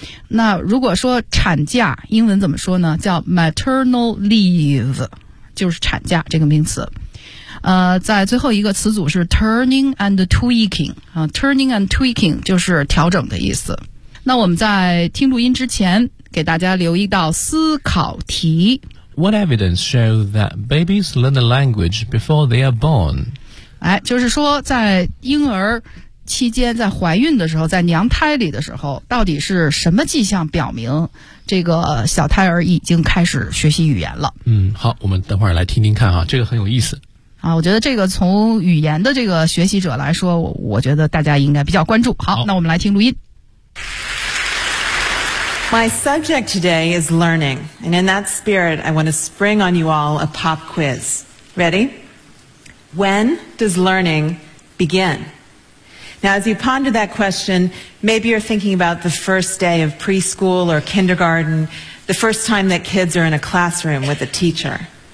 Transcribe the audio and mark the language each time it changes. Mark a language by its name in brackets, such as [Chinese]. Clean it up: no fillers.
[Chinese] 那如果说产假英文怎么说呢，叫 maternal leave, 就是产假这个名词。在最后一个词组是 turning and tweaking, turning and tweaking 就是调整的意思。那我们在听录音之前给大家留意到思考题。 [English] What evidence shows that babies learn the language before they are born? [Chinese] 哎，就是说在婴儿期间，在怀孕的时候，在娘胎里的时候，到底是什么迹象表明这个小胎儿已经开始学习语言了？嗯，好，我们等会儿来听听看啊，这个很有意思。啊，我觉得这个从语言的这个学习者来说，我觉得大家应该比较关注。好，那我们来听录音。 [English] My subject today is learning, and in that spirit, I want to spring on you all a pop quiz. Ready? When does learning begin? Now, as you ponder that question, maybe you're thinking about the first day of preschool or kindergarten, the first time that kids are in a classroom with a teacher.